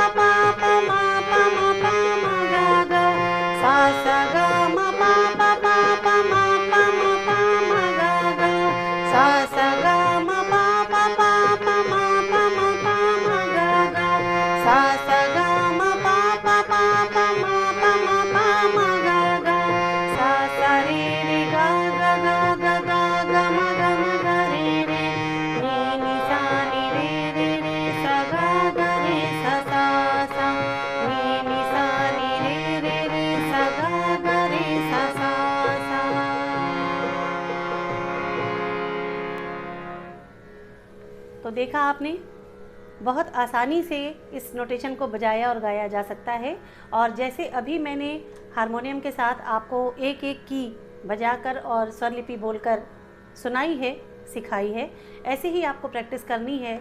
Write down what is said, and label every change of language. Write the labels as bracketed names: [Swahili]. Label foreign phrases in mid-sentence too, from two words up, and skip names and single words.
[Hindi] पा पा मा पा मा पा मा गा गा, सा सा गा मा पा पा पा पा मा पा मा पा मा गा गा, सा सा गा मा पा पा पा पा मा पा मा पा मा गा गा, सा सा गा मा पा पा पा पा मा पा मा पा मा गा गा, सा सा रे रे गा गा गा गा गा गा मा गा मा गा रे रे, नी नी सा नी रे रे रे सा गा गा रे सा सा सा, नी नी सा नी रे रे रे सा गा गा रे सा सा सा। तो देखा आपने, बहुत आसानी से इस नोटेशन को बजाया और गाया जा सकता है। और जैसे अभी मैंने हारमोनियम के साथ आपको एक एक की बजाकर और स्वर लिपि बोलकर सुनाई है, सिखाई है, ऐसे ही आपको प्रैक्टिस करनी है।